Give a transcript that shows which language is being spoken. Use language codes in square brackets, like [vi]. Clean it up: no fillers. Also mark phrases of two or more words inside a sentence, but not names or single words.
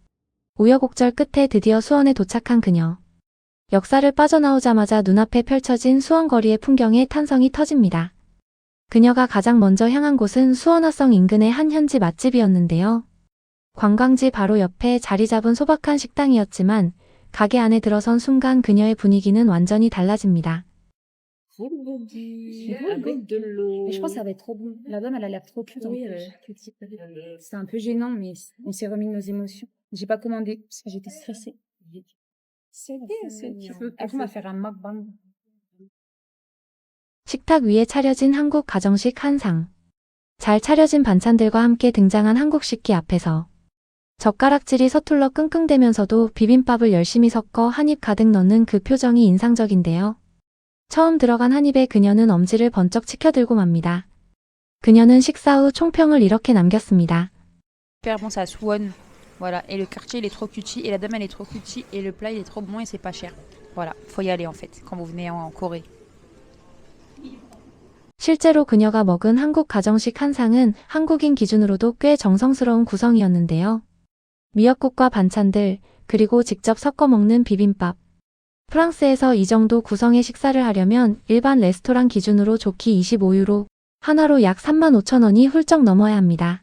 [ko] 우여곡절 끝에 드디어 수원에 도착한 그녀. 역사를 빠져나오자마자 눈앞에 펼쳐진 수원거리의 풍경에 탄성이 터집니다. 그녀가 가장 먼저 향한 곳은 수원화성 인근의 한 현지 맛집이었는데요. 관광지 바로 옆에 자리 잡은 소박한 식당이었지만 가게 안에 들어선 순간 그녀의 분위기는 완전히 달라집니다. [fr] Avec de l'eau. Mais je pense que ça va être trop bon. La dame, elle a l'air trop cute. Oui, C'était un peu gênant, mais on s'est remis de nos émotions. J'ai pas commandé parce que j'étais stressée. C'est bien, tu peux Après, on va faire un mukbang. [ko] 식탁 위에 차려진 한국 가정식 한상. 잘 차려진 반찬들과 함께 등장한 한국 식기 앞에서 젓가락질이 서툴러 끙끙대면서도 비빔밥을 열심히 섞어 한 입 가득 넣는 그 표정이 인상적인데요. 처음 들어간 한 입에 그녀는 엄지를 번쩍 치켜들고 맙니다. 그녀는 식사 후 총평을 이렇게 남겼습니다. [fr] Super bon, c'est à Suwon. Voilà. Et le quartier, il est trop cutie. Et la dame, elle est trop cutie. Et le plat, il est trop bon et c'est pas cher. Voilà. Faut y aller en fait quand vous venez en Corée. [ko] 실제로 그녀가 먹은 한국 가정식 한상은 한국인 기준으로도 꽤 정성스러운 구성이었는데요. 미역국과 반찬들, 그리고 직접 섞어 먹는 비빔밥. 프랑스에서 이 정도 구성의 식사를 하려면 일반 레스토랑 기준으로 좋기 25유로, 하나로 약 35,000원이 훌쩍 넘어야 합니다.